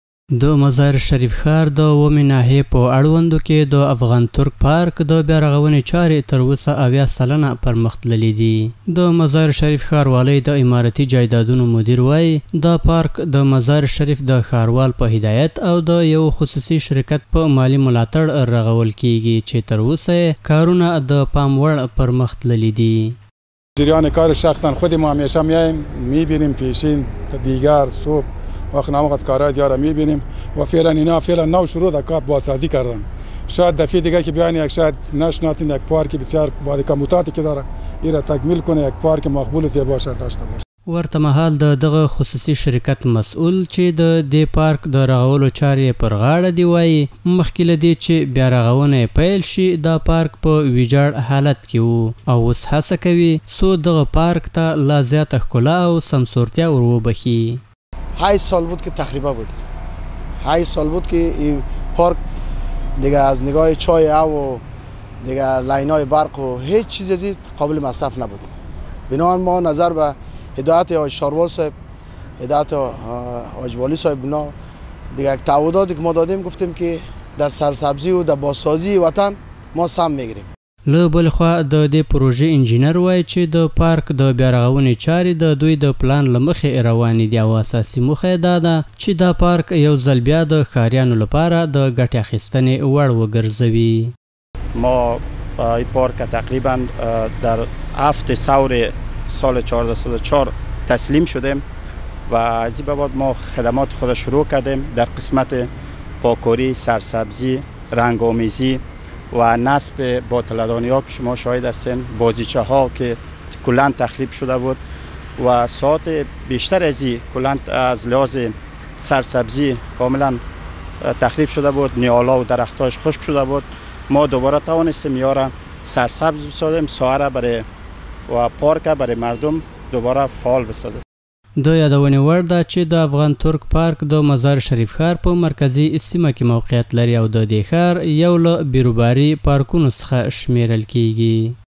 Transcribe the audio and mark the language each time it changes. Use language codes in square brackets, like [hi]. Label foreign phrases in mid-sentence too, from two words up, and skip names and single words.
[ps] د مزار شریف ښار د اومې ناحیې په اړوندو کې د افغان ترک پارک د بیارغونې چارې تر اوسه 80 سلنه پرمخ تللي دي. د مزار شریف ښاروالۍ د امارتي جایدادونو مدیر وایي دا پارک د مزار شریف د ښاروال په هدایت او د یو خصوصي شرکت په مالی ملاتړ رغول کیږي چې تر اوسه کارونه د پام وړ پرمخ تللي دي. [fa] جریان کار شخصا خود ما همیشه میایم میبینیم پیشین دیگر صبح وقت ناموقت کارهای دیگر میبینیم و فعلا نو شروع در کار بازسازی کردن. شاید دفعه دیگه که بیاین یک شاید نشناسین یک پارک بسیار با کمبوداتی که داره این را تکمیل کنه یک پارک مقبول باشد داشته باشه. [ps] ورته مهال دغه خصوصي شرکت مسؤل چې د دې پارک د رغولو چارې پر غاړه دی وایي مخکې له دې چې بیا رغونه پیل شي دا پارک په ویجاړ حالت کې وو او اوس هڅه کوي څو دغه پارک ته لا زیاته ښکلا او سمسورتیا ور وبخي. [fa] 8 سال بود که تخریبا بود. 8 سال بود که این پارک دیگه از نگاه چای و دیگه لاینای برق و هیچ چیز از این قابل مصرف نبود. بنابراین ما نظر به هدایت آقای شاروال صاحب، هدایت آقای والی صاحب بنا دیگه تعهداتی که ما دادیم گفتیم که در سرسبزی و در بازسازی وطن ما سهم میگیریم. [ps] له بل خوا د دې پروژې انجینر وایي چې د پارک د بیارغونې چارې د دوی د پلان له مخې روانې دي او اساسي موخه دا ده چې دا پارک یو ځل بیا د ښاریانو لپاره د ګټې اخیستنې وړ وګرځوي. [fa] ما این پارک تقریبا در 7 ثور سال 1404 تسلیم شدیم و از این به بعد ما خدمات خود شروع کردیم در قسمت پاکاری، سرسبزی، رنگ‌آمیزی و نصب باطلدانی ها که شما شاهد هستین، بازیچه ها که کلان تخریب شده بود و ساعت بیشتر از این کلان از لحاظ سرسبزی کاملا تخریب شده بود، نیالا و درختاش خشک شده بود. ما دوباره توانستیم یارا سرسبز بسازیم، ساحه برای و پارک برای مردم دوباره فعال بسازیم. [ps] د یادونې وړ ده چې د افغان ترک پارک د مزار شریف ښار په مرکزي سیمه کې موقعیت لري او د دې ښار یو له بیروباري پارکونو څخه شمیرل کیږي.